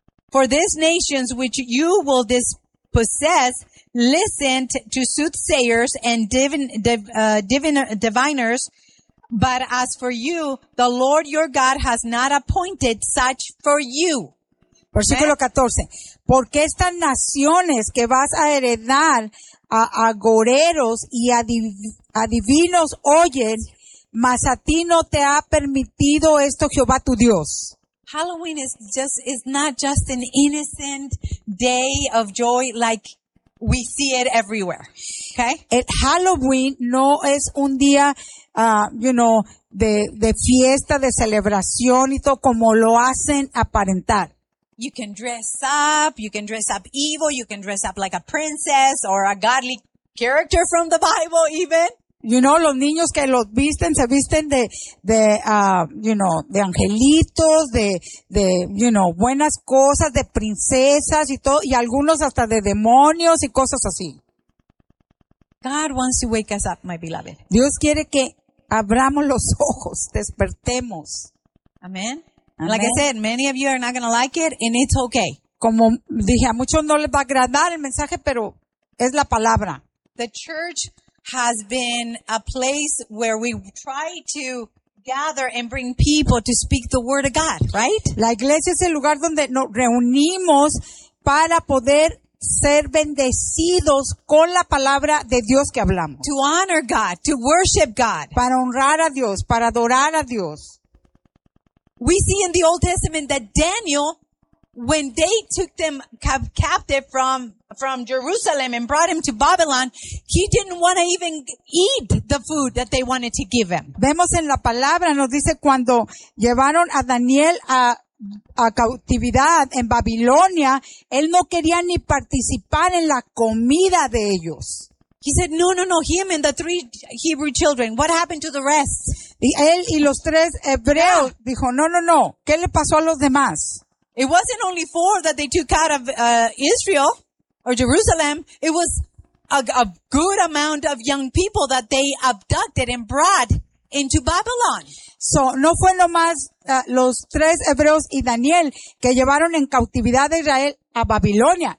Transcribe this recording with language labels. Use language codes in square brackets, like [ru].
[en] For these nations which you will dispossess, listened to soothsayers and diviners, but as for you, the Lord your God has not appointed such for you. [es] Versículo 14. Porque estas naciones que vas a heredar a agoreros y a divinos oyen, mas a ti no te ha permitido esto Jehová tu Dios. [en] Halloween is not just an innocent day of joy like we see it everywhere. Okay? [es] El Halloween no es un día, de fiesta, de celebración y todo como lo hacen aparentar. [en] You can dress up. You can dress up evil. You can dress up like a princess or a godly character from the Bible even. You know, [es] los niños que los visten, se visten de angelitos, de buenas cosas, de princesas y todo, y algunos hasta de demonios y cosas así. [en] God wants to wake us up, my beloved. [es] Dios quiere que abramos los ojos, despertemos. [en] Amen. Amen. Like I said, many of you are not going to like it, and it's okay. [es] Como dije, a muchos no les va a agradar el mensaje, pero es la palabra. [en] The church has been a place where we try to gather and bring people to speak the word of God, right? [es] La iglesia es el lugar donde nos reunimos para poder ser bendecidos con la palabra de Dios que hablamos. [en] To honor God, to worship God. [es] Para honrar a Dios, para adorar a Dios. [en] We see in the Old Testament that Daniel, when they took them captive from Jerusalem and brought him to Babylon, he didn't want to even eat the food that they wanted to give him. [es] Vemos en la palabra, nos dice cuando llevaron a Daniel a cautividad en Babilonia, él no quería ni participar en la comida de ellos. [en] He said, no, him and the three Hebrew children. What happened to the rest? [es] Y él y los tres hebreos dijo, no. ¿Qué le pasó a los demás? [en] It wasn't only four that they took out of Israel or Jerusalem. It was a good amount of young people that they abducted and brought into Babylon. [es] So, no fue nomás los tres hebreos y Daniel que llevaron en cautividad a Israel a Babilonia.